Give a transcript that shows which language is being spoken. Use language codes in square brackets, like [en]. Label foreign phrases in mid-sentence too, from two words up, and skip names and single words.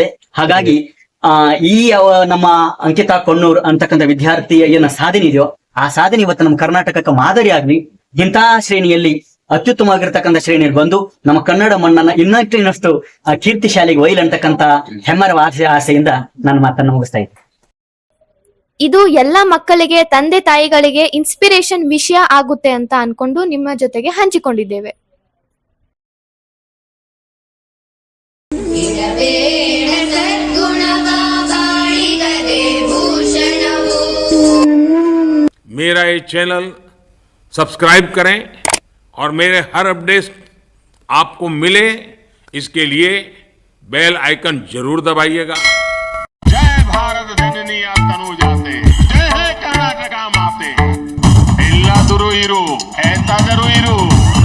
[kn] ಹಾಗಾಗಿ ಈ ನಮ್ಮ ಅಂಕಿತಾ ಕೊಣ್ಣೂರ್ ಅಂತಕ್ಕಂಥ ವಿದ್ಯಾರ್ಥಿಯ ಏನ ಸಾಧನೆ ಇದೆಯೋ ಆ ಸಾಧನೆ ಇವತ್ತು ನಮ್ಮ ಕರ್ನಾಟಕಕ್ಕೆ ಮಾದರಿ ಆಗ್ಲಿ, ಇಂತಹ ಶ್ರೇಣಿಯಲ್ಲಿ ಅತ್ಯುತ್ತಮವಾಗಿರ್ತಕ್ಕಂಥ ಶ್ರೇಣಿಯಲ್ಲಿ ಬಂದು ನಮ್ಮ ಕನ್ನಡ ಮಣ್ಣನ್ನ ಇನ್ನಷ್ಟು ಕೀರ್ತಿ ಶಾಲೆಗೆ ಒಯ್ಲ್ ಅಂತಕ್ಕಂಥ ಹೆಮ್ಮರ ಆಸೆಯಿಂದ ನನ್ನ ಮಾತನ್ನು ಮುಗಿಸ್ತಾ ಇದ್ದೆ. ಇದು ಎಲ್ಲ ಮಕ್ಕಳಿಗೆ, ತಂದೆ ತಾಯಿಗಳಿಗೆ ಇನ್ಸ್ಪಿರೇಷನ್ ವಿಷಯ ಆಗುತ್ತೆ ಅಂತ ಅನ್ಕೊಂಡು ನಿಮ್ಮ ಜೊತೆಗೆ ಹಂಚಿಕೊಂಡಿದ್ದೇವೆ. [hi] मेरा ये [en] channel subscribe [hi] करें और मेरे हर अपडेट आपको मिले, इसके लिए [en] bell icon [hi] जरूर दबाइएगा. [kn] ಜಯ ಭಾರತ ಜನನಿ ತನುಜಾತೆ, ಜಯ ಹೇ ಕರ್ನಾಟಕ ಮಾತೆ. ಎಲ್ಲಾದರು ಇರು, ಎಂತಾದರು ಇರು.